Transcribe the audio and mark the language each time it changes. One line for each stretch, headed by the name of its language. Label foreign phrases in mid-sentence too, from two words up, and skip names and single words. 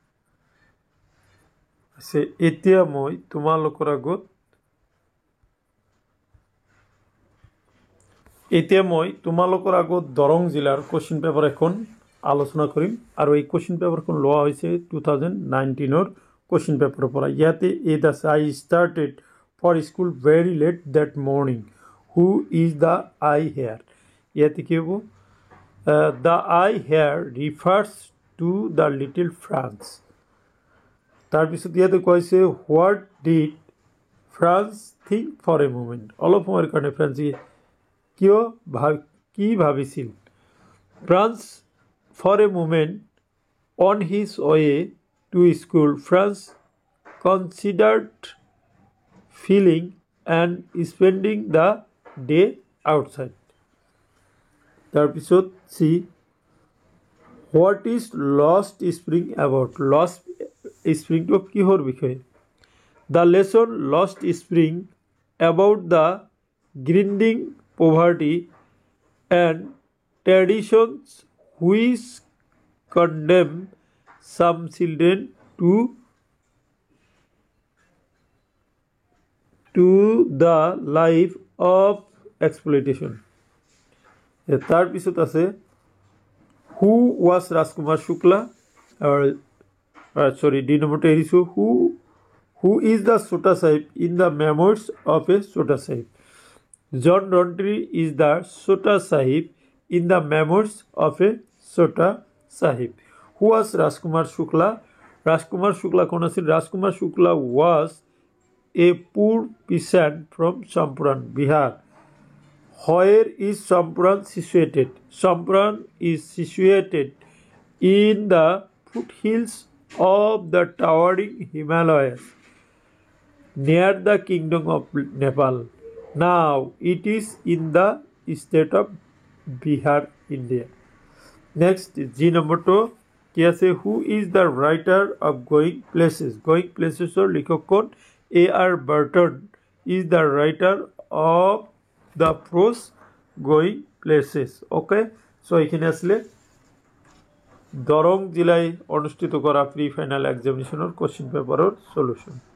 Assamese: এতিয়া মই তোমালোকৰ আগত দৰং জিলাৰ
English: question paper
Assamese: এখন আলোচনা কৰিম, আৰু এই
English: question paperখন
Assamese: লোৱা হৈছে 2019ৰ
English: question paperৰ
Assamese: পৰা। ইয়াতে এইট আছে,
English: I started for school very late that morning. Who is the I here?
Assamese: ইয়াতে কি হ'ব?
English: The I here refers to the little France.
Assamese: তাৰপিছত ইয়াতে কৈছে
English: what did France think for a moment?
Assamese: অলপ সময়ৰ কাৰণে ফ্ৰান্সে কি ভাবিছিল?
English: France for a moment on his way to school, France considered feeling and spending the day outside. তাৰপিছত see what is lost spring about?
Assamese: Lost spring to কিহৰ বিষয়ে?
English: The lesson lost spring about the grinding poverty and traditions which condemn some children to the life of exploitation.
Assamese: তাৰপিছত আছে
English: who was Rajkumar Shukla? D number এৰিছো who is the Chota Sahib in the memoirs of a Chota Sahib? John Rountree is the Chota Sahib in the memoirs of a Chota Sahib. Who was Rajkumar Shukla?
Assamese: Rajkumar Shukla কোন আছিল?
English: Rajkumar Shukla was a poor peasant from Champuran, Bihar. Where is Champuran situated? Champuran is situated in the foothills of the towering Himalayas, near the Kingdom of Nepal. Now it is in the state of Bihar, India. Next, G number 2. Who is the writer of Going Places?
Assamese: Going Places or লিখক কোন?
English: A.R. Burton is the writer of the prose Going Places. Okay, so
Bangla: এখানে আসলে
Assamese: দৰং জিলায় অনুষ্ঠিত কৰা
English: pre final examinationৰ question paperৰ solution।